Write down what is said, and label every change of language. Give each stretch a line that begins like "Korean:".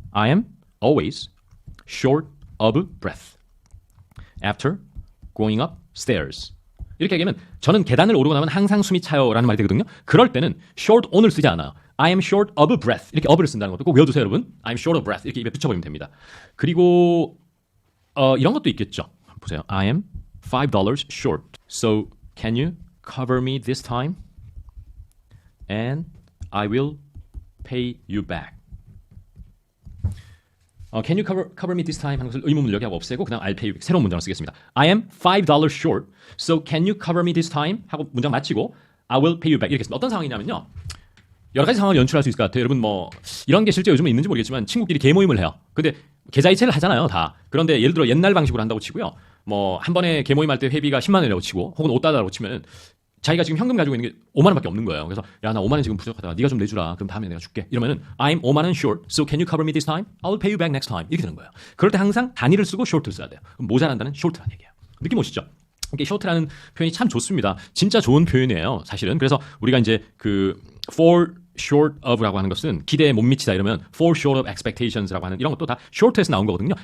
English: I am always short of breath after going up stairs.
Korean: 이렇게 얘기하면 저는 계단을 오르고 나면 항상 숨이 차요 라는 말이 되거든요. 그럴 때는 short on을 쓰지 않아요.
English: I am short of breath
Korean: 이렇게 of를 쓴다는 것도 꼭 외워두세요 여러분.
English: I am short of breath
Korean: 이렇게 입에 붙여버리면 됩니다. 그리고 이런 것도 있겠죠. 보세요.
English: I am $5 short. So can you cover me this time? And I will pay you back. Can you cover me this time?
Korean: 하는 것을 의문문을 여기하고 없애고 그냥
English: I'll pay you back.
Korean: 새로운 문장을 쓰겠습니다.
English: I am $5 short. So can you cover me this time?
Korean: 하고 문장 마치고
English: I will pay you back.
Korean: 이렇게 했습니다. 어떤 상황이냐면요. 여러 가지 상황을 연출할 수 있을 것 같아요. 여러분 뭐 이런 게 실제 요즘에 있는지 모르겠지만 친구끼리 개모임을 해요. 근데 계좌이체를 하잖아요. 다. 그런데 예를 들어 옛날 방식으로 한다고 치고요. 뭐 한 번에 개모임할 때 회비가 10만 원이라고 치고 혹은 5달러라고 치면 자기가 지금 현금 가지고 있는 게 5만 원밖에 없는 거예요. 그래서 야 나 5만 원 지금 부족하다. 네가 좀 내주라. 그럼 다음에 내가 줄게. 이러면은 I'm 5만 원 short.
English: So can you cover me this time? I'll pay you back next time.
Korean: 이렇게 되는 거예요. 그럴 때 항상 단위를 쓰고 short를 써야 돼요. 그럼 모자란다는 short라는 얘기예요. 느낌 오시죠? 이게 short라는 표현이 참 좋습니다. 진짜 좋은 표현이에요. 사실은. 그래서 우리가 이제 그 fall short of라고 하는 것은 기대에 못 미치다 이러면
English: fall short of expectations
Korean: 라고 하는 이런 것도 다 short에서 나온 거거든요.